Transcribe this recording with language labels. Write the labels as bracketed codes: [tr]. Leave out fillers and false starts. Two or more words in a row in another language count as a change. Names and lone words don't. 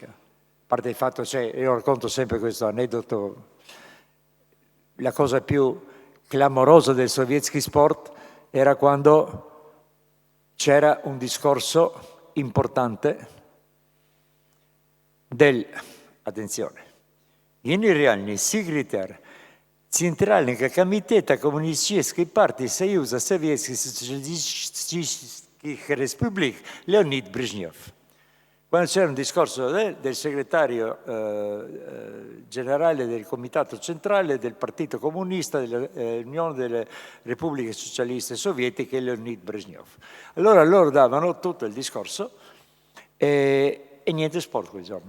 [it] A parte il fatto, io racconto sempre questo aneddoto, la cosa più clamorosa del Sovietsky Sport era quando c'era un discorso importante attenzione, [ru] генеральный секретарь Центрального комитета Коммунистической партии Союза Советских Социалистических Республик Леонид Брежнев. [it] Quando c'era un discorso del segretario generale del Comitato Centrale del Partito Comunista dell'Unione delle Repubbliche Socialiste Sovietiche, Leonid Brezhnev. Allora loro davano tutto il discorso e niente sport quel giorno.